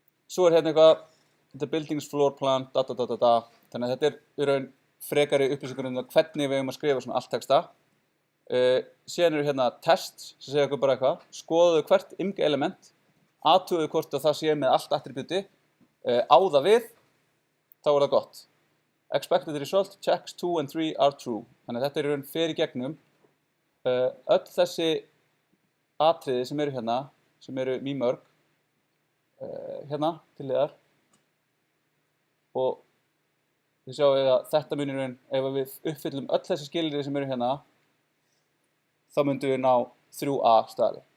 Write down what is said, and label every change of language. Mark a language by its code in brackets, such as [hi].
[is] Svo er hérna eitthvað [en] the building's floor plan, [is] þannig að þetta er í raun frekari upplýsingar um það hvernig við eigum að skrifa svona allt texta. Síðan eru hérna tests sem segja okkur bara eitthvað, skoðuðu hvert element, athuguðu hvort að það sé með allt attribúti, á það við, þá er það gott. [en] Expected result, checks 2 and 3 are true. [is] Þannig að þetta er í raun fer í gegnum öll þessi atriði sem eru hérna, sem eru mýmörg, hérna til hliðar. Og þið sjáum að þetta munir í raun, ef við uppfyllum öll þessi skilyrði sem eru hérna, þá myndum við ná 3A staðli.